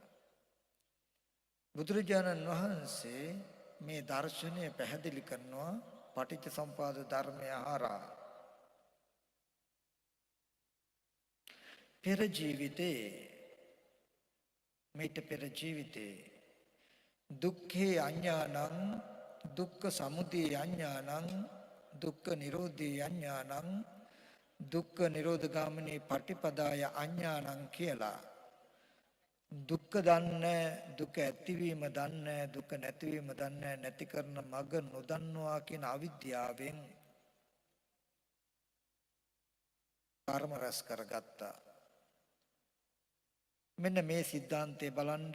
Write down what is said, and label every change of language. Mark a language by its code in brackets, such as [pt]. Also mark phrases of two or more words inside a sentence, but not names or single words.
[si] බුදුරජාණන් වහන්සේ මේ දර්ශනය පැහැදිලි කරනවා පටිච්ච සමුප්පාද ධර්මය හරහා. පෙර ජීවිතේ මේට පෙර ජීවිතේ [pi] දුක්ඛේ අඥානං දුක්ඛ සමුදය අඥානං දුක්ඛ නිරෝධේ අඥානං දුක්ඛ නිරෝධගාමිනී පටිපදාය අඥානං [si] කියලා දුක්ඛ දන්නේ දුක ඇතිවීම දන්නේ දුක නැතිවීම දන්නේ නැති කරන මඟ නොදන්නවා කියන අවිද්‍යාවෙන් කර්ම රැස් කරගත්තා. මෙන්න මේ સિદ્ધාන්තය බලන්න.